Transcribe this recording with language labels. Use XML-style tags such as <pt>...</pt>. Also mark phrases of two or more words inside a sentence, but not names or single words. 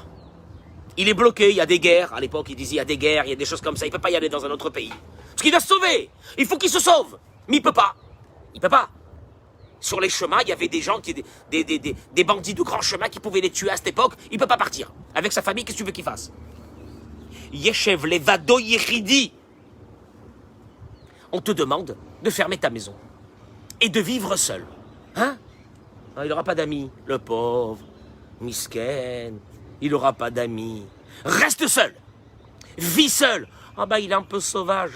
<fr>Il est bloqué, il y a des guerres. À l'époque, il disait il y a des guerres, il y a des choses comme ça. Il ne peut pas y aller dans un autre pays. Parce qu'il doit se sauver. Il faut qu'il se sauve. Mais il ne peut pas. Il ne peut pas. Sur les chemins, il y avait des gens, des bandits de grands chemins qui pouvaient les tuer à cette époque. Il ne peut pas partir. Avec sa famille, qu'est-ce que tu veux qu'il fasse?</fr> <he>ישב לבדו יחידי.</he> <fr>On te demande de fermer ta maison. Et de vivre seul. Hein? Il n'aura pas d'amis, le pauvre, misken, il n'aura pas d'amis. Reste seul, vis seul. Ah bah il est un peu sauvage.</fr>